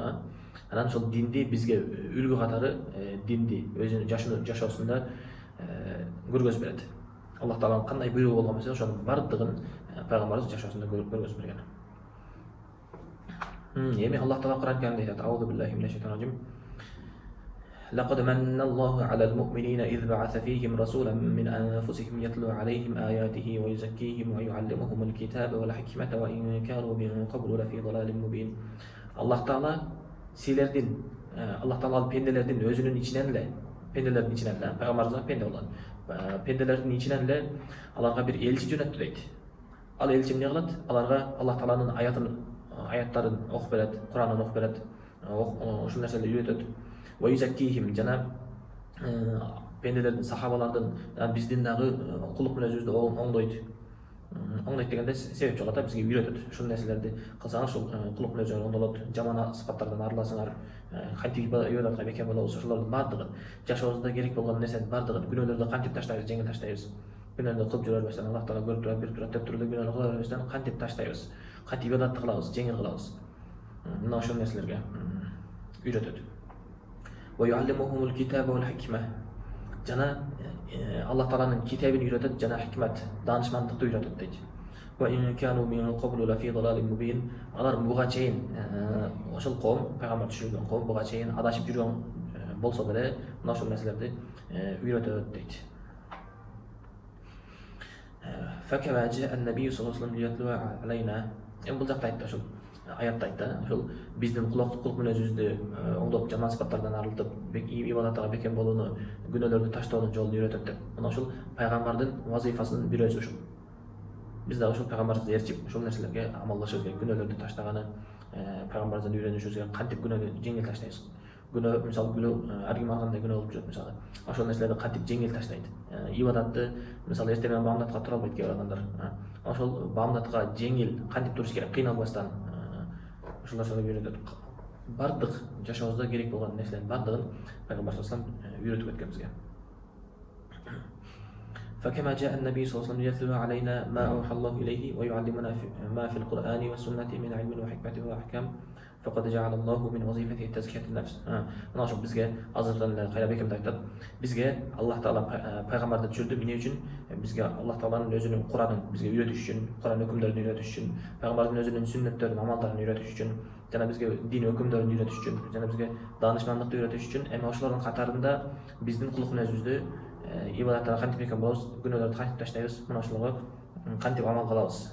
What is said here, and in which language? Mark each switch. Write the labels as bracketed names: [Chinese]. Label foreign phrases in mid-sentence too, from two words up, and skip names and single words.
[Kyrgyz] Анан ошол динди бизге үлгү катары динди өзүнүн жашоосунда көргөзүп берет. Аллах Тааланын кандай буйругу болгон болсо, ошонун баардыгын пайгамбарыбыз жашоосунда көргөзүп берген. Эми Аллах Таала Кур'ан Каримде айтат: [Arabic] أعوذ بالله من الشيطان الرجيم. لقد من الله على المؤمنين إذ بعث فيهم رسولا من أنفسهم يتلو عليهم آياته ويزكيهم ويعلمهم الكتاب والحكمة وإن كانوا من قبل لفي ضلال مبين. [Kyrgyz] Allah Taala pendelerdin özünün içinden de, pendelerdin içinden de, Peygamberimiz pende olan, pendelerdin içinden de alarga bir elçi jönöttü deydi. Al elçi emne kılat? Alarga Allah Taala'nın ayattарын окуп берет, Куранын окуп берет, ошол нерселерди үйрөтөт. [Arabic] ويزكيهم [Kyrgyz] жана пенделердин, сахабалардын, биздин дагы кулук мүнөзүбүздү оңдойт. Оңдойт дегенде себеп жок да, бизге үйрөтөт. Ушул нерселерди кылсаңар, ушул кулук мүнөзүңөр оңдолот, жаман сыпаттардан арыласыңар, кантип ибадатка бекем болобуз, ошолордун баардыгын, жашообузда керек болгон нерсенин баардыгын, күнөөлөрдү кантип таштайбыз, жеңил таштайбыз. Күнөөлөрдү кылып жүрө бербестен, Аллах Таала көрүп турат, билип турат деп туруп күнөөлөрдү кыла бербестен кантип таштайбыз, кантип ибадатты кылабыз, жеңил кылабыз. Мына ошол нерселерге үйрөтөт. [Arabic] ويعلمهم الكتاب والحكمة. [Kyrgyz] Жана Аллах Тааланын китабын үйрөтөт жана хикмат, данышмандыкты үйрөтөт дейт. [Arabic] وإن كانوا من قبل لفي ضلال مبين. [Kyrgyz] Алар буга чейин ошол коом, пайгамбар түшүргөн коом буга чейин адашып жүргөн болсо деле мына ошол нерселерди үйрөтөт дейт. [Arabic] فكما جاء النبي صلى الله عليه وسلم ليتلو علينا. [Kyrgyz] Бул жакта айтты, ошол аятта айтты, ошол биздин кулк менен өзүбүздү оңдоп, жаман сыпаттардан арылтып, ибадатка бекем болууну, күнөөлөрдү таштоонун жолун үйрөтөт деп. Мына ошол пайгамбардын вазифасынын бир өзү ошол. Биз да ошол пайгамбарды ээрчип, ошол нерселерге амалдашыбыз керек. Күнөөлөрдү таштаганы, пайгамбардан үйрөнүшүбүз керек. Кантип күнөөнү жеңил таштайбыз? Күнөө, мисалы, ар ким алгандай күнөө болуп жүрөт, мисалы. Ошол нерселерди кантип жеңил таштайт? Ибадатты, мисалы, эртең менен баамдатка тура албайт кээ бир адамдар. Ошол баамдатка жеңил кантип туруш керек? Кыйналбастан ошол нерселерди үйрөтөт. Бардык жашообузда керек болгон нерселердин бардыгын пайгамбар [Arabic] صلى الله عليه وسلم [Kyrgyz] үйрөтүп өткөн бизге. [Arabic] فكما جاء النبي صلى الله عليه وسلم يتلو علينا ما أوحى الله إليه ويعلمنا ما في القرآن والسنة من علم وحكمة وأحكام فقد جعل الله من وظيفته تزكية النفس. [Kyrgyz] Мына ошол бизге азыркы кайра бекем айтат. Бизге Аллах Таала пайгамбарды түшүрдү. Эмне үчүн? Бизге Аллах Тааланын өзүнүн Куранын бизге үйрөтүш үчүн, Куран өкүмдөрүн үйрөтүш үчүн, пайгамбардын өзүнүн сүннөттөрүн, амалдарын үйрөтүш үчүн, жана бизге дин өкүмдөрүн үйрөтүш үчүн, жана бизге даанышмандыкты үйрөтүш үчүн, эми ошолордун катарында биздин кулк мүнөзүбүздү ибадаттарга кантип бекем болобуз, күнөөлөрдү кантип таштайбыз, мына ошолорго кантип амал кылабыз.